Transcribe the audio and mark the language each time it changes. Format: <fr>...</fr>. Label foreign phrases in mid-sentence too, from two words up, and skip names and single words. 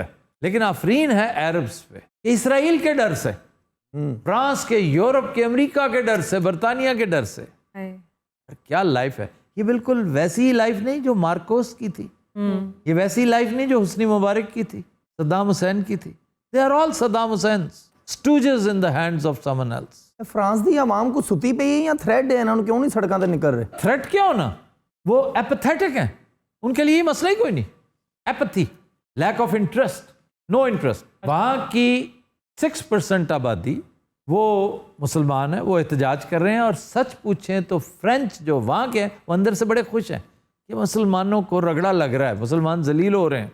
<ur>لیکن آفرین ہے عربز پہ کہ اسرائیل کے ڈر سے، فرانس کے، یورپ کے، امریکہ کے ڈر سے، برطانیہ کے ڈر سے. کیا لائف ہے یہ! بالکل ویسی ہی لائف نہیں جو مارکوس کی تھی، یہ ویسی لائف نہیں جو حسنی مبارک کی تھی، صدام حسین کی تھی.</ur> <en>They are all Saddam Husseins, stooges in the hands of someone else.</en> <pa>فرانس دی عوام کو ستی پئی ہے یا تھریٹ ہے؟ انہوں نے کیوں نہیں سڑکاں تے نکل رہے؟</pa> <ur>تھریٹ کیا ہونا؟ وہ ایپیتھیٹک ہیں، ان کے لیے یہ مسئلہ ہی کوئی نہیں.</ur> <en>Apathy, lack of interest, no interest.</en> <ur>وہاں کی 6% آبادی وہ مسلمان ہیں، وہ احتجاج کر رہے ہیں. اور سچ پوچھیں تو فرینچ جو وہاں کے ہیں وہ اندر سے بڑے خوش ہیں کہ مسلمانوں کو رگڑا لگ رہا ہے، مسلمان ذلیل ہو رہے ہیں.</ur>